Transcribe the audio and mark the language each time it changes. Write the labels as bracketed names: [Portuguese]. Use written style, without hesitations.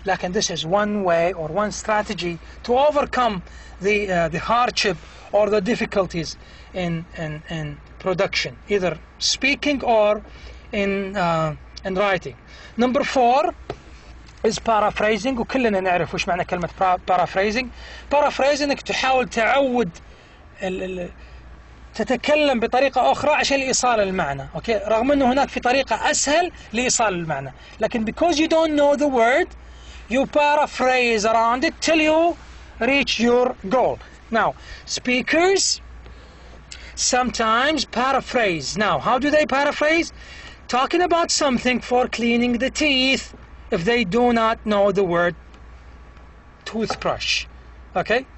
[English] لكن this is one way or one strategy to overcome the hardship or the difficulties in production, either speaking or in writing. Number 4 is paraphrasing. [Arabic] وكلنا نعرف وش معنى كلمة paraphrasing. Paraphrasing انك تحاول تعود تتكلم بطريقة أخرى عشان إيصال المعنى. أوكي؟ رغم أنه هناك في طريقة أسهل لإيصال المعنى. [English] لكن because you don't know the word, you paraphrase around it till you reach your goal. Now, speakers sometimes paraphrase. Now, how do they paraphrase? Talking about something for cleaning the teeth if they do not know the word toothbrush. Okay?